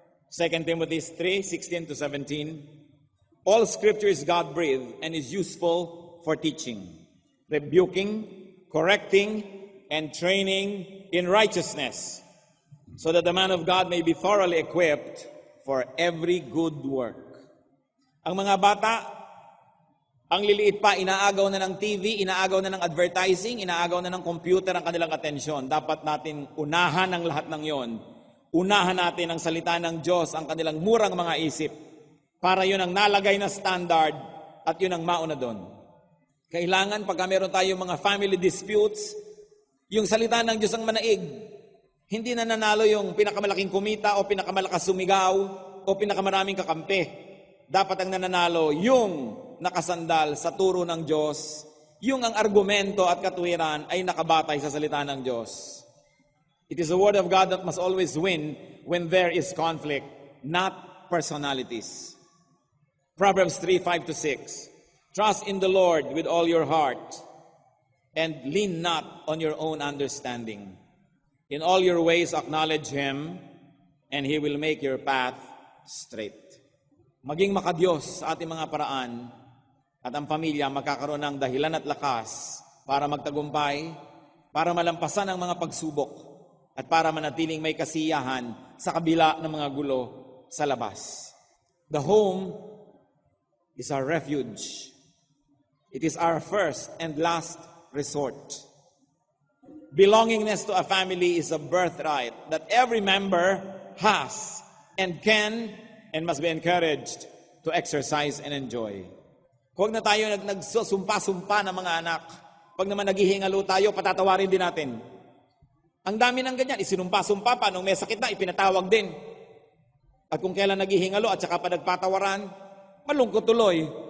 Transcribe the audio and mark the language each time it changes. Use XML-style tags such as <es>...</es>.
<en>2 Timothy 3:16-17. All scripture is God-breathed and is useful for teaching, rebuking, correcting, and training in righteousness, so that the man of God may be thoroughly equipped for every good work.</en> <tl>Ang mga bata, ang liliit pa, inaagaw na ng TV, inaagaw na ng advertising, inaagaw na ng computer ang kanilang atensyon. Dapat natin unahan ang lahat ng yon. Unahan natin ang salita ng Diyos, ang kanilang murang mga isip, para yun ang nalagay na standard at yun ang mauna doon. Kailangan pagka meron tayong mga</tl> <en>family disputes,</en> <tl>yung salita ng Diyos ang manaig. Hindi na nanalo yung pinakamalaking kumita o pinakamalakas sumigaw o pinakamaraming kakampi. Dapat ang nananalo yung nakasandal sa turo ng Diyos, yung ang argumento at katuwiran ay nakabatay sa salita ng Diyos.</tl> <en>It is the word of God that must always win when there is conflict, not personalities. Proverbs 3:5-6. Trust in the Lord with all your heart and lean not on your own understanding. In all your ways acknowledge Him and He will make your path straight.</en> <tl>Maging makadiyos sa ating mga paraan at ang pamilya magkakaroon ng dahilan at lakas para magtagumpay, para malampasan ang mga pagsubok at para manatiling may kasiyahan sa kabila ng mga gulo sa labas.</tl> <en>The home is our refuge. It is our first and last resort. Belongingness to a family is a birthright that every member has and can and must be encouraged to exercise and enjoy.</en> <tl>Huwag na tayo nagsusumpa-sumpa ng mga anak. Pag naman naghihingalo tayo, patatawarin din natin. Ang dami ng ganyan, isinumpa-sumpa pa, nung may sakit na, ipinatawag din. At kung kailan naghihingalo at saka pa nagpatawaran, malungkot tuloy.</tl>